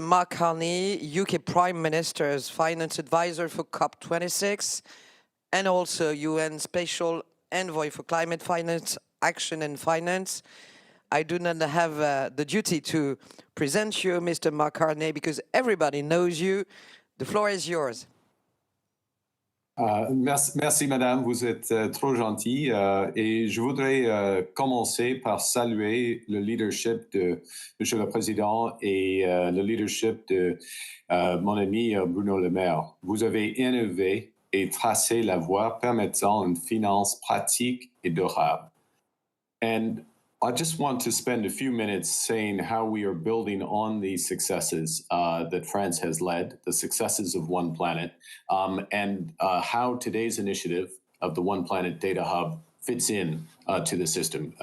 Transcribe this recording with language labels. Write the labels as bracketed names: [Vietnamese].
[English] Mark Carney, UK Prime Minister's Finance Advisor for COP26, and also UN Special Envoy for Climate Finance, Action and Finance. I do not have the duty to present you, Mr. Mark Carney, because everybody knows you. The floor is yours. [French] Merci, madame, vous êtes trop gentille et je voudrais commencer par saluer le leadership de Monsieur le Président et le leadership de mon ami Bruno Le Maire. Vous avez innové et tracé la voie permettant une finance pratique et durable. [English] And I just want to spend a few minutes saying how we are building on these successes that France has led, the successes of One Planet, and how today's initiative of the One Planet Data Hub fits in to the system.